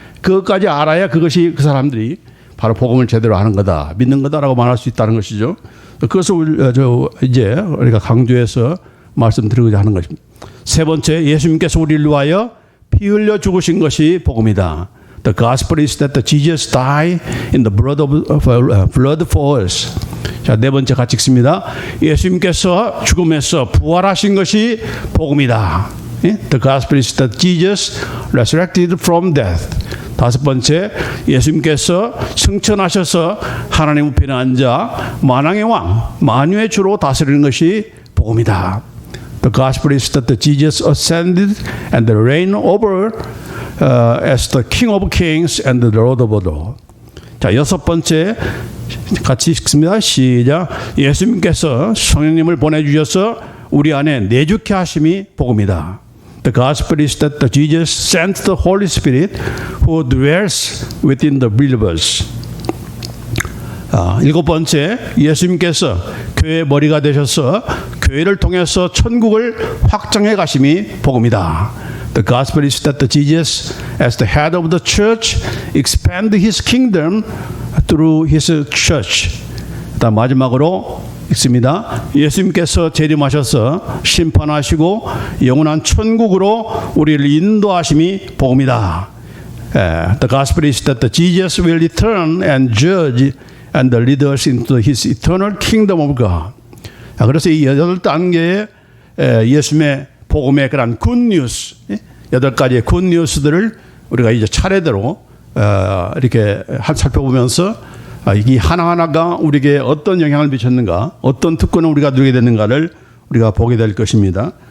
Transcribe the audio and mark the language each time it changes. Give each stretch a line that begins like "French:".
Korean: 그것까지 알아야 그것이 그 사람들이 바로 복음을 제대로 아는 거다, 믿는 거다라고 말할 수 있다는 것이죠. 그것을 이제 우리가 강조해서 말씀드리고자 하는 것입니다. 세 번째, 예수님께서 우리를 위하여 피 흘려 죽으신 것이 복음이다.
English: The gospel is that Jesus died in the blood for us.
Korean: 자, 네 번째 같이 읽습니다. 예수님께서 죽음에서 부활하신 것이 복음이다.
English: The gospel is that Jesus resurrected from death.
Korean: 다섯 번째, 예수님께서 승천하셔서 하나님 우편에 앉아 만왕의 왕, 만유의 주로 다스리는 것이 복음이다.
English: The gospel is that Jesus ascended and reigned over as the King of Kings and the Lord of Lords.
Korean: 자, 여섯 번째 같이 읽습니다. 시작. 예수님께서 성령님을 보내주셔서 우리 안에 내주케 하심이 복음이다.
English: The gospel is that Jesus sent the Holy Spirit who dwells within the believers.
Korean: 일곱 번째, 예수님께서 교회의 머리가 되셔서 교회를 통해서 천국을 확장해 가심이 복음이다.
English: The gospel is that Jesus, as the head of the church, expand His kingdom through His church.
Korean: 다음 마지막으로 있습니다. 예수님께서 재림하셔서 심판하시고 영원한 천국으로 우리를 인도하심이 복음이다.
English: The gospel is that Jesus will return and judge and lead us into His eternal kingdom of God.
Korean: 그래서 이 8단계의 예수님의 복음의 그런 굿뉴스, 8가지의 굿뉴스들을 우리가 이제 차례대로 이렇게 살펴보면서 이 하나하나가 우리에게 어떤 영향을 미쳤는가, 어떤 특권을 우리가 누리게 됐는가를 우리가 보게 될 것입니다.